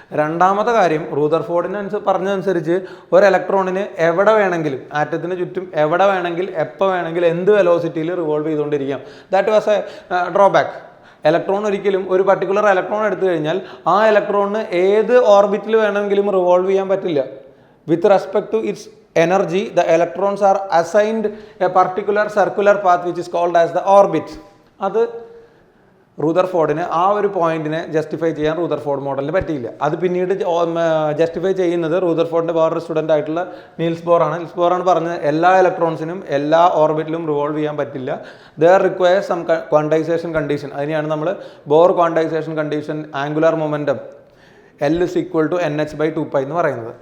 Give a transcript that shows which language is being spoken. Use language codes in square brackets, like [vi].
[ml] രണ്ടാമത്തെ കാര്യം, റൂദർഫോർഡിന് പറഞ്ഞതനുസരിച്ച് ഒരു ഇലക്ട്രോണിന് എവിടെ വേണമെങ്കിലും ആറ്റത്തിന് ചുറ്റും എവിടെ വേണമെങ്കിൽ എപ്പോൾ വേണമെങ്കിൽ എന്ത് വെലോസിറ്റിയിൽ revolve ചെയ്തുകൊണ്ടിരിക്കാം. [en] That was a drawback. [ml] Electron ഒരിക്കലും ഒരു പർട്ടിക്കുലർ ഇലക്ട്രോൺ എടുത്തു കഴിഞ്ഞാൽ ആ ഇലക്ട്രോണിന് ഏത് ഓർബിറ്റിൽ വേണമെങ്കിലും റിവോൾവ് ചെയ്യാൻ പറ്റില്ല. [en] With respect to its energy, the electrons are assigned a particular circular path which is called as the orbit. [ml] അത് റൂദർഫോർഡിന് ആ ഒരു പോയിന്റിനെ ജസ്റ്റിഫൈ ചെയ്യാൻ റൂദർഫോർഡ് മോഡലിന് പറ്റിയില്ല. അത് പിന്നീട് ജസ്റ്റിഫൈ ചെയ്യുന്നത് റൂദർഫോർഡിൻ്റെ വേറൊരു സ്റ്റുഡൻ്റ് ആയിട്ടുള്ള നീൽസ് ബോറാണ് പറഞ്ഞത് എല്ലാ ഇലക്ട്രോൺസിനും എല്ലാ ഓർബിറ്റിലും റിവോൾവ് ചെയ്യാൻ പറ്റില്ല. [en] There requires some quantization condition. [ml] അതിനെയാണ് നമ്മൾ bore quantisation condition, angular momentum L is equal to NH/2π എന്ന് പറയുന്നത്.